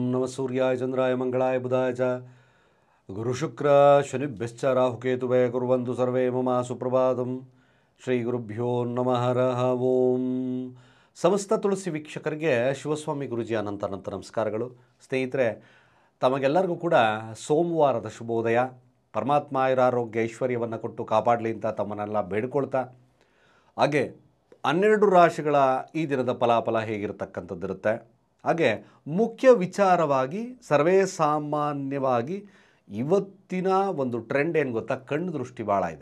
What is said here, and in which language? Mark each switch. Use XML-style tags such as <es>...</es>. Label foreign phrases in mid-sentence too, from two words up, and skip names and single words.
<sa>सूर्याय चंद्राय मंगलाय बुधाय च गुरुशुक्र शनिभ्यश्च राहुकेतुवे कुर्वन्तु सर्वे मम सुप्रभातम् ಶ್ರೀ ಗುರುಭ್ಯೋ ನಮಃ ಹರಃ ಓಂ.</sa> <kn>ಸಮಸ್ತ ತುಳಸಿ ವೀಕ್ಷಕರಿಗೆ ಶಿವಸ್ವಾಮಿ ಗುರುಜಿ ಅನಂತ ನಮಸ್ಕಾರಗಳು. ಸ್ನೇಹಿತರೆ, ತಮಗೆಲ್ಲರಿಗೂ ಕೂಡ ಸೋಮವಾರದ ಶುಭೋದಯ. ಪರಮಾತ್ಮ ಆಯುರಾರೋಗ್ಯ ಐಶ್ವರ್ಯವನ್ನು ಕೊಟ್ಟು ಕಾಪಾಡಲಿ ಅಂತ ತಮ್ಮನ್ನೆಲ್ಲ ಬೇಡಿಕೊಳ್ತಾ, ಹಾಗೆ 12 ರಾಶಿಗಳ ಈ ದಿನದ ಫಲಾಫಲ ಹೇಗಿರತಕ್ಕಂಥದ್ದಿರುತ್ತೆ, ಹಾಗೆ ಮುಖ್ಯ ವಿಚಾರವಾಗಿ ಸರ್ವೇ ಸಾಮಾನ್ಯವಾಗಿ ಇವತ್ತಿನ ಒಂದು ಟ್ರೆಂಡ್ ಏನು ಗೊತ್ತಾ, ಕಣ್ಣು ದೃಷ್ಟಿ ಭಾಳ ಇದೆ.</kn>